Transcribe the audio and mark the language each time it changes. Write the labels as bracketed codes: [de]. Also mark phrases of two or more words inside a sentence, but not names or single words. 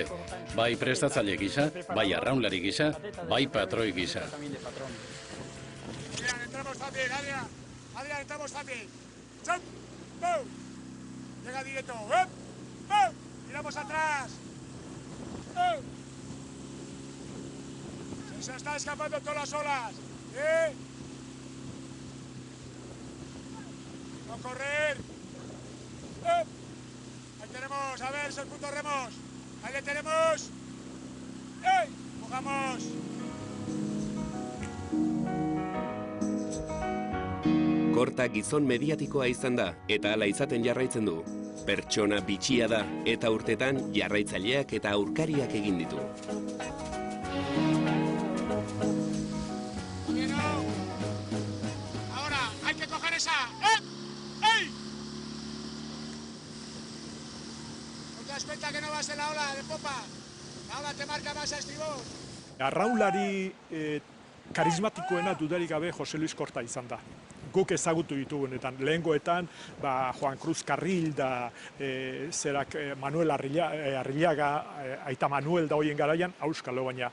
[eu] Bai prestatzaile gisa, bai arraunlari gisa, bai patroi gisa. [es] Adrián, entramos fácil, Adrián, entramos fácil. ¡Chop! ¡Bow! Llega directo. ¡Up! ¡Bow! Tiramos atrás. ¡Oh! Se está escapando todas las olas. ¡No correr! Ahí tenemos, a ver, es el punto remos. Ahí le tenemos. ¡Ey! ¡Jugamos! [eu] Korta gizon mediatikoa izan da, eta hala izaten jarraitzen du. Pertsona bitxia da, eta urtetan jarraitzaileak eta aurkariak egin ditu. [es] Ahora, hay que coger esa. ¿Te das cuenta que no vas en la ola de popa? La ola te marca más a estribor. [eu] Arraunlari karismatikoena dudarik gabe Jose Luis Korta izan da. Guk ezagutu ditugunetan, lehengoetan, Juan Cruz Carril da, Manuel Arrillaga, Aita Manuel da hoien garaian, auskalo baina.